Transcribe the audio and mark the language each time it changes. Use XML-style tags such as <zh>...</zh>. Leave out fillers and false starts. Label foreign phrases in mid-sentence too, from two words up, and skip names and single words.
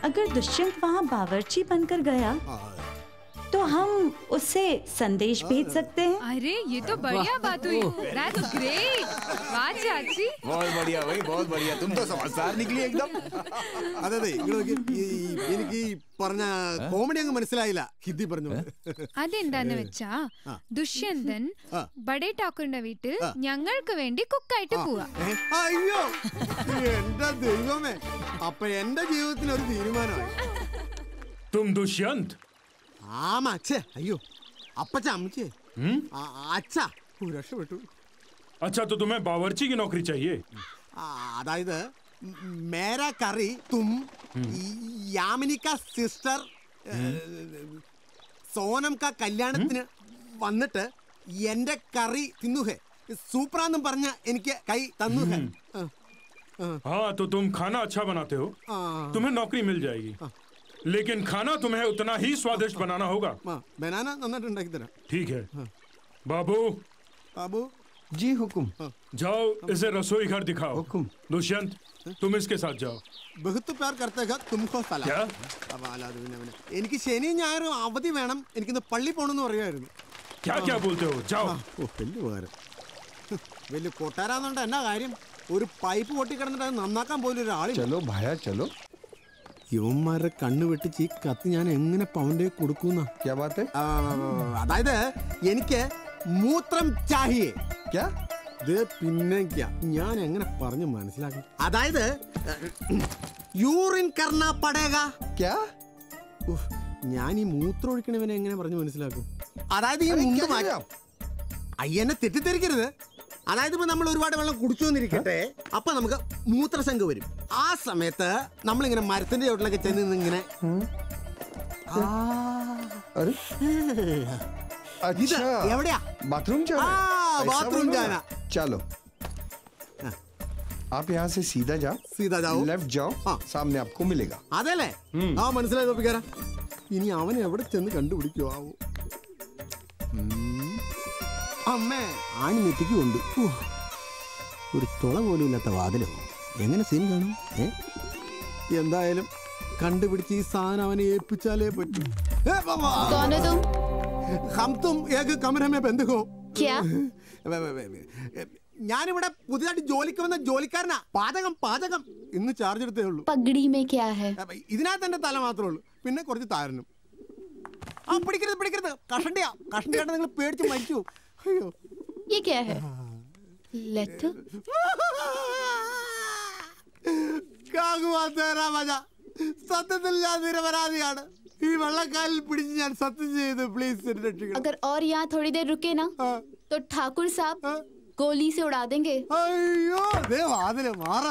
<hi>अगर दुष्यंत वहाँ बावर्ची बनकर गया तो हम उससे संदेश भेज सकते हैं। अरे ये तो बढ़िया बात हुई।</hi> <en>That's great.</en> <hi>वाह चाची। बहुत बढ़िया भाई, बहुत बढ़िया, तुम तो समझदार निकली एकदम।</hi> <ml>അതെ അതെ എനിക്ക് ഈ പറഞ്ഞ കോമഡി അങ്ങ് മനസ്സിലായില്ല, ഹിന്ദി പറഞ്ഞു. അതെന്താന്ന് വെച്ചാ ദുഷ്യന്തൻ ബഡേ ഠാക്കൂറിന്റെ വീട്ടിൽ ഞങ്ങൾക്ക് വേണ്ടി കുക്കായിട്ട് പോവാ. അയ്യോ എന്റെ ദൈവമേ, അപ്പൊ എന്റെ ജീവിതത്തിന് ഒരു തീരുമാനമായി.</ml> <hi>तुम दुष्यंत?</hi> <ml>ആമാ അച്ഛേ, അയ്യോ അപ്പച്ച അമ്മച്ചേ, അച്ഛാ രക്ഷപ്പെട്ടു.</ml> <hi>अच्छा तो तुम्हें बावर्ची की नौकरी चाहिए?</hi> <ml>അതായത്</ml> <hi>मेरा करी तुम यामिनी का सिस्टर सोनम का</hi> <ml>കല്യാണത്തിന് വന്നിട്ട് എന്റെ കറി തിന്നുഹേ, സൂപ്പറാന്നും പറഞ്ഞ എനിക്ക് കൈ തന്നുഹേ.</ml> <hi>हाँ तो तुम खाना अच्छा बनाते हो, तुम्हें नौकरी मिल जाएगी, लेकिन खाना तुम्हें उतना ही स्वादिष्ट बनाना होगा.</hi> <ml>बनाना നന്നായിട്ട് ഉണ്ടാക്കി തരാം.</ml> <hi>ठीक है बाबू. बाबू जी हुकुम. जाओ इसे रसोई घर दिखाओ. हुकुम. दुष्यंत तुम इसके साथ जाओ. बहुत प्यार करते हैं तुमको सलाम. क्या?</hi> <ml>എനിക്ക് ശനി ഞായറും അവധി വേണം, എനിക്കിന്ന് പള്ളി പോകണമെന്ന് പറയുമായിരുന്നു.</ml> <hi>क्या क्या बोलते हो? जाओ.</hi> <ml>വലിയ ഉപകാരം. വലിയ കൊട്ടാരാന്നുണ്ട് എന്നാ കാര്യം, ഒരു പൈപ്പ് പൊട്ടിക്കിടന്നിട്ട് അത് നന്നാക്കാൻ പോലും ഒരാളില്ല.</ml> <hi>चलो भाया चलो.</hi> <ml>യുവന്മാരുടെ കണ്ണ് വെട്ടിച്ച് ഈ കത്ത് ഞാൻ എങ്ങനെ പവന്റെ കൊടുക്കുന്ന? അതായത് എനിക്ക് മൂത്രം ചാഹിയേ. പിന്നെ ഞാൻ എങ്ങനെ പറഞ്ഞു മനസ്സിലാക്കും? അതായത്</ml> <hi>यूरिन करना पड़ेगा.</hi> <ml>ഞാൻ ഈ മൂത്രം ഒഴിക്കണവനെ എങ്ങനെ പറഞ്ഞു മനസ്സിലാക്കും? അതായത് ഈ മുണ്ട് മാറ്റാം. അയ്യനെ തെറ്റിദ്ധരിക്കരുത്. അതായത് ഇപ്പൊ നമ്മൾ ഒരുപാട് വെള്ളം കുടിച്ചു വന്നിരിക്കട്ടെ, അപ്പൊ നമുക്ക് മൂത്രശങ്ക വരും. ആ സമയത്ത് നമ്മളിങ്ങനെ മരത്തിന്റെ ചോട്ടിലൊക്കെ ചെന്ന് ഇങ്ങനെ എവിടെയാ</ml> <hi>बाथरूम बाथरूम जाना. चलो आप यहाँ से सीधा जाओ, लेफ्ट जाओ, सामने आपको मिलेगा.</hi> <ml>അതല്ലേ? ആ മനസ്സിലായി തോപ്പിക്കാര. ഇനി അവൻ എവിടെ ചെന്ന് കണ്ടുപിടിക്കോ ആവോ? അമ്മേ ആണി നെറ്റിക്ക് കൊണ്ട് ഒരു തുള പോലും ഇല്ലാത്ത വാതിലോ, എങ്ങനെ സീൻ കാണും? എന്തായാലും കണ്ടുപിടിച്ച് ഈ സാധനം അവനെ ഏൽപ്പിച്ചാലേ പറ്റൂ.</ml> <hi>हम तुम एक कमरे में बंद हो. क्या?</hi> <ml>ഞാനിവിടെ പുതിയതായിട്ട് ജോലിക്ക് വന്ന ജോലിക്കാരനാ. പാചകം പാചകം ഇന്ന് ചാർജ് എടുത്തേ ഉള്ളൂ.</ml> <hi>പഗടി में क्या है?</hi> <ml>ഇതിനകത്ത് എന്റെ തല മാത്രമേ ഉള്ളൂ, പിന്നെ കുറച്ച് താരനും. ആ പിടിക്കരുത് പിടിക്കരുത്, കഷണ്ടിയായിട്ട് നിങ്ങൾ പേടിച്ച് മരിച്ചു. അയ്യോ</ml> <hi>ये क्या है? लेटर?</hi> <ml>സത്യത്തിൽ ഞാൻ നിരപരാധിയാണ്. ഈ വെള്ളക്കാലിൽ പിടിച്ച് ഞാൻ സത്യം ചെയ്തു. പ്ലീസ് രക്ഷിക്കണം.</ml> <hi>अगर और यहाँ थोड़ी देर रुके ना तो ठाकुर साहब गोली से उड़ा देंगे.</hi> <ml>അയ്യോ ദേ വാതില് മാറ്.</ml>